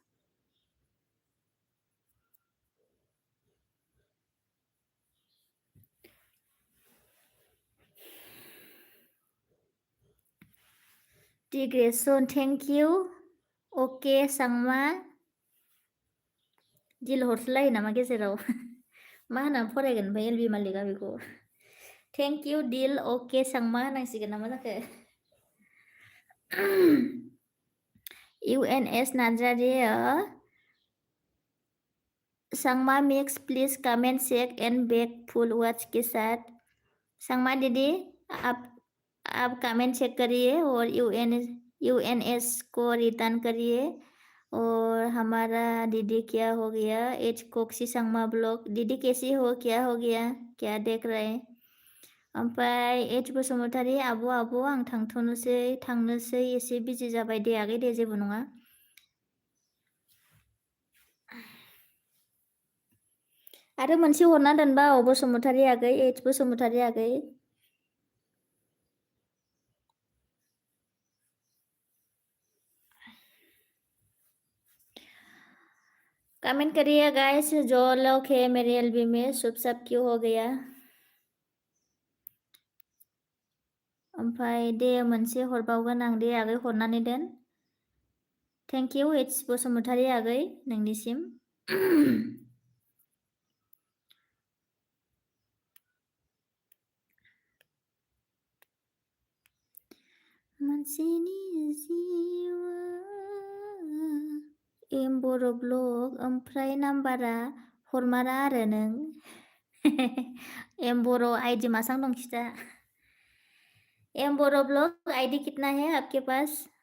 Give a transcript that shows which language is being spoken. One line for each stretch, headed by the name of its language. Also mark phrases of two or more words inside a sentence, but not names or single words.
Bodo: डिग्रेसन
English: thank you ok
Bodo: सांमा दिल हरसलायो नामा गेजेराव मा होनना फरायगोन ओमफ्राय एलबि मालिकआ बेखौ
English: thank you
Bodo: दिल ओके सांमा होनांसिगोन नामा जाखो यूएनएस नार्जारी
Hindi: सांमा मिक्स
English: please comment check and back full watch
Hindi: के साथ सांमा दीदी आप कमेंट चेक करिए और यूएनएस को रिटर्न करिए और हमारा दीदी क्या हो गया एच कोक्सी सांमा ब्लॉग दीदी कैसी हो गया क्या देख रहे ओमफ्राय एच बसुमतारी
Bodo: आब' आं थांनोसै एसे बिजि जाबाय दे आगै दे जेबो नङा आरो मोनसे हरना दोनबा बसुमतारी आगै एच बसुमतारी आगै
Hindi: कमेंट करिए गाइस जो लोग है मेरे एलबी में सब क्यों हो गया
Bodo: ओमफ्राय दे मोनसे हरबावगोन आं दे आगै हरनानै दोन
English: thank you
Bodo: एच बसुमतारी आगै नोंनिसिम। मानसिनि जिउआ बर' ब्लग ओमफ्राय नाम्बारा हरमारा आरो नों बर' आईडी मासां दं खिथा बर' ब्लग आईडी
Hindi: कितना है आपके पास?